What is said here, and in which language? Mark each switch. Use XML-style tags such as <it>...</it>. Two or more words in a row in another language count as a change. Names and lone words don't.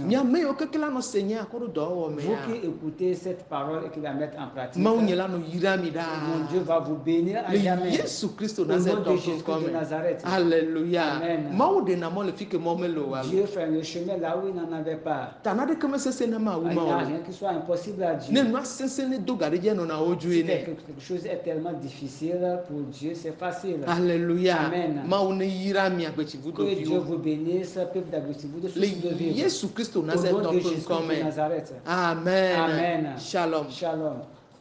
<ee>Mi ame yiwo keke la nɔ se nye akɔ ɖo dɔwɔwɔ me</ee> <fr>Vous</fr> <ee>ya.</ee> <fr>qui écoutez cette parole et qui la mettez en pratique,</fr> <ee>Mawu</ee> <fr>mon</fr> <ee>nye la nɔ yira mi</ee> <fr>Dieu</fr> <ee>ɖaa.</ee> <fr>va vous bénir à</fr> <ee>Le</ee> <fr>jamais.</fr> <ee>Yesu Kristo</ee> <fr>Au nom</fr> <ee>Nazareth</ee> <fr>de</fr> <ee>ƒe</ee> <fr>Jésus</fr> <ee>ŋkɔ</ee> <fr>de</fr> <ee>me.</ee> <fr>Nazareth. Alléluia. Amen.</fr> <ee>Mawu ɖena mɔ le fi ke mɔ mele o alo.</ee> <fr>Dieu fait le chemin là où il n'en avait pas.</fr> <ee>Ta naɖeke mesese ne ma wu</ee> <fr>Il</fr> <ee>ma</ee> <fr>n'y a</fr> <ee>o.</ee> <fr>rien qui soit impossible à</fr> <ee>Ne</ee> <fr>Dieu.</fr> <ee>nua sese ne do ga ɖe dzi nɔna wo dzoe</ee> <fr>Si</fr> <ee>ne.</ee> <fr>quelque chose est tellement difficile, pour Dieu c'est facile. Alléluia. Amen.</fr> <ee>Mawu ne yira mi agbetsivu</ee> <fr>Que Dieu</fr> <ee>ɖeviwo.</ee> <fr>vous bénisse, peuple d'Agressivu de</fr> <ee>Le</ee> <fr>source de vivre.</fr> <ee>Yesu Kristo</ee> <fr>Au</fr> <ee>Nazareth</ee> <fr>nom de</fr> <ee>ƒe</ee> <fr>Jésus</fr> <ee>ŋkɔ</ee> <fr>de</fr> <ee>me.</ee> <fr>Nazareth. Amen. Amen. Shalom. Shalom.</fr>